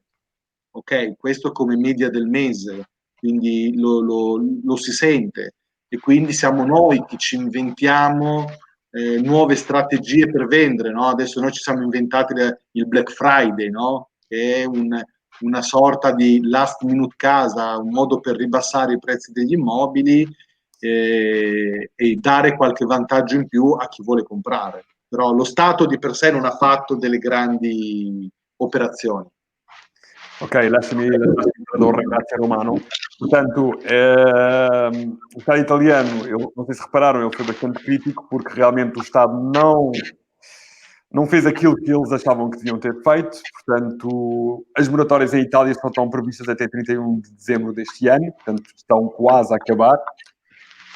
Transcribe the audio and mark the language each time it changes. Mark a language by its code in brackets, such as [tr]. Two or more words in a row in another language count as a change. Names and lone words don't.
[it] Ok, questo come media del mese, quindi lo si sente e quindi siamo noi che ci inventiamo nuove strategie per vendere, no? Adesso noi ci siamo inventati il Black Friday, no? Che è una sorta di [en] last minute [it] casa, un modo per ribassare i prezzi degli immobili e dare qualche vantaggio in più a chi vuole comprare. Però lo Stato di per sé non ha fatto delle grandi operazioni. Ok, lasciami tradurre, grazie Romano. [pt] Portanto, o Estado italiano, não sei se repararam, ele foi bastante crítico porque realmente o Estado não fez aquilo que eles achavam que deviam ter feito. Portanto, as moratórias em Itália só estão previstas até 31 de dezembro deste ano, portanto estão quase a acabar.